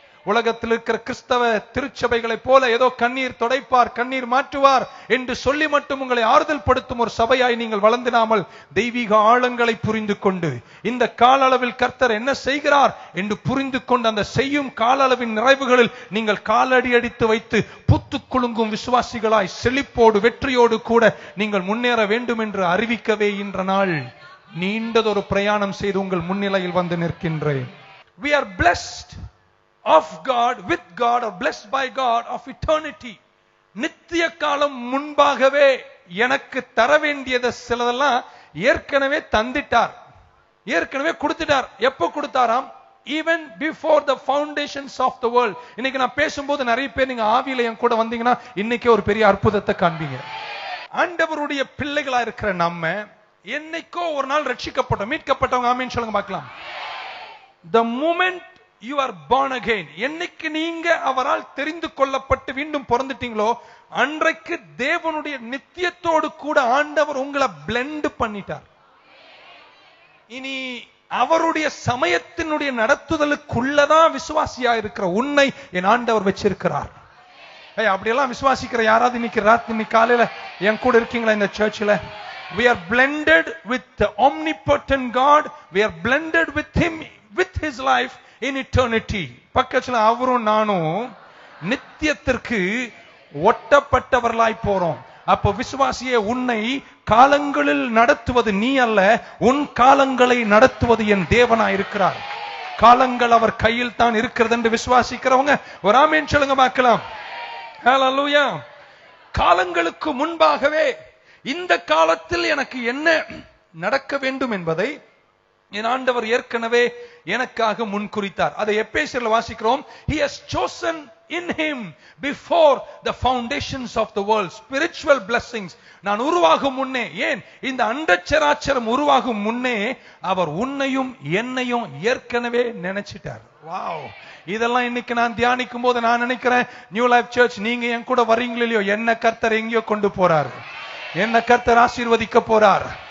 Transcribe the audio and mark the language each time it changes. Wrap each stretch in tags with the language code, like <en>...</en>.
<ta>உலகத்தில் இருக்கிற கிறிஸ்தவ திருச்சபைகளை போல ஏதோ கண்ணீர் தொடைப்பார், கண்ணீர் மாற்றுவார் என்று சொல்லி மட்டும் உங்களை ஆறுதல் படுத்தும் ஒரு சபையாய் நீங்கள் வளர்ந்திடாமல் தெய்வீக ஆழங்களை புரிந்து கொண்டு இந்த கால அளவில் கர்த்தர் என்ன செய்கிறார் என்று புரிந்து கொண்டு அந்த செய்யும் கால அளவின் நிறைவுகளில் நீங்கள் காலடி அடித்து வைத்து புத்து குலுங்கும் விசுவாசிகளாய் செழிப்போடு வெற்றியோடு கூட நீங்கள் முன்னேற வேண்டும் என்று அறிவிக்கவே இன்ற நாள் நீண்டதொரு பிரயாணம் செய்து உங்கள் முன்னிலையில் வந்து நிற்கின்றேன்.</ta> <en>We are blessed of God, with God, or blessed by God of eternity.</en> <ta>நித்திய காலம் முன்பாகவே எனக்கு தர வேண்டியது சிலதெல்லாம் ஏற்கனவே தந்திட்டார், ஏற்கனவே கொடுத்துட்டார். எப்ப கொடுத்தாராம்?</ta> <en>even before the foundations of the world.</en> <ta>இன்னைக்கு நான் பேசும்போது நிறைய பேர் நீங்க ஆவியில என் கூட வந்தீங்கன்னா இன்னைக்கே ஒரு பெரிய அற்புதத்தை காண்பீங்க. ஆண்டவருடைய பிள்ளைகளா இருக்கிற நம்ம என்னைக்கோ ஒரு நாள் ரட்சிக்கப்பட்டோம், மீட்கப்பட்டவங்க. ஆமென் சொல்லுங்க பார்க்கலாம்.</ta> <en>the moment you are born again,</en> <ta>என்னைக்கு நீங்க அவரால் தெரிந்து கொள்ளப்பட்டு மீண்டும் பிறந்துட்டீங்களோ அன்றைக்கு தேவனுடைய நித்தியத்தோடு கூட ஆண்டவர் உங்களை பிளெண்ட் பண்ணிட்டார். இனி அவருடைய சமயத்தினுடைய நடத்துதலுக்குள்ளதான் விசுவாசியா இருக்கிற உன்னை என் ஆண்டவர் வச்சிருக்கிறார். அப்படியெல்லாம் விசுவாசிக்கிற யாராவது இன்னைக்கு காலையில என் கூட இருக்கீங்களா இந்த சர்ச்சில்?</ta> <en>We are blended with the omnipotent God. We are blended with him, with his life in eternity.</en> <ta>பக்கத்துல அவரும் நானும் நித்தியத்திற்கு ஒட்டப்பட்டவர்களாய் போறோம். அப்போ விசுவாசியே, உன்னை காலங்களில் நடத்துவது நீ அல்ல, உன் காலங்களை நடத்துவது என் தேவனாய் இருக்கிறார். காலங்கள் அவர் கையில் தான் இருக்கிறது என்று விசுவாசிக்கிறவங்க ஒரு ஆமென் சொல்லுங்க பார்க்கலாம். ஹல்லேலூயா. காலங்களுக்கு முன்பாகவே இந்த காலத்தில் எனக்கு என்ன நடக்க வேண்டும் என்பதை என் ஆண்டவர் ஏற்கனவே எனக்காக முன்குறித்தார். அதை எபேசியர்ல வாசிக்கிறோம்.</ta> <en>He has chosen in him before the foundations of the world spiritual blessings.</en> <ta>நான் உருவாகும் முன்னே, ஏன் இந்த அண்டச்சராச்சரம் உருவாகும் முன்னே அவர் உன்னையும் என்னையும் ஏற்கனவே நினைச்சிட்டார். வாவ்! இதெல்லாம் இன்னைக்கு நான் தியானிக்கும் போது நான் நினைக்கிறேன், நியூ லைஃப் சர்ச் நீங்க என் கூட வர்றீங்களோ இல்லையோ, என்ன கர்த்தர் எங்கேயோ கொண்டு போறார், என்ன கர்த்தர் ஆசீர்வதிக்க போறார்.</ta>